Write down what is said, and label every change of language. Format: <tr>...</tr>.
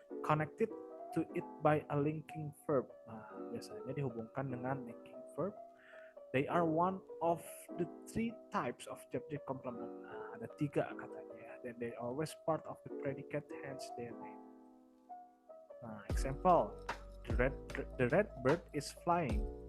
<en>Connected to it by a linking verb.</en> <id>Nah, biasanya dihubungkan dengan linking verb.</id> <en>They are one of the three types of subject complement.</en> <id>Nah, ada 3 katanya.</id> <en>Then they always part of the predicate, hence their name. Nah, example, the red bird is flying.</en>